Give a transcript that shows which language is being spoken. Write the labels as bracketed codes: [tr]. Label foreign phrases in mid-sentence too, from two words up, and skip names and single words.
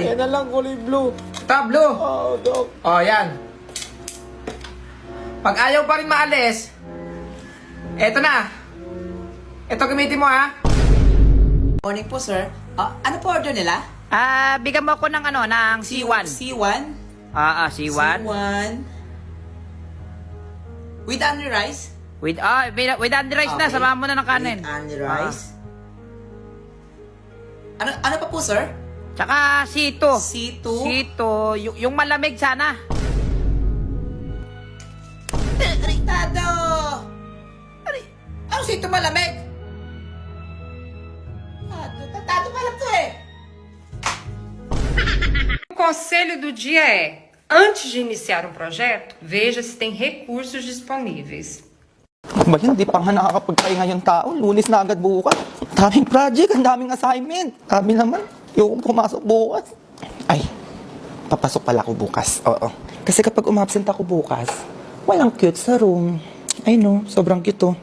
[tl] Yan na lang, kulay blue. Tablo. Oo, Dok. Oh, yan. Pag ayaw pa rin maalis, eto na. Ito gamitin mo, ha? Morning po, sir. Ano po order nila? Bigyan mo ako ng ng C1. C1? C1. [en] C1. With onion rice? With onion rice na, Okay. [tl] samahan mo na ng kanin. [en] With onion rice. [tl] Ano pa po, sir? Tsaka C2. C2? C2, yung malamig sana. Tado! Ano sito malamig? Tado pa lang to eh. [pt] O conselho do dia é: antes de iniciar um projeto, veja se tem recursos disponíveis. [tl] Ba yun, di pa nga nakakapagpahinga yung tao. Lunes na agad bukas. Daming project, ang daming assignment. Sabi naman, yung pumasok bukas. Ay, papasok pala ako bukas. Oo. Kasi kapag umabsent ako bukas, walang cute sa room. Ay no, sobrang cute to.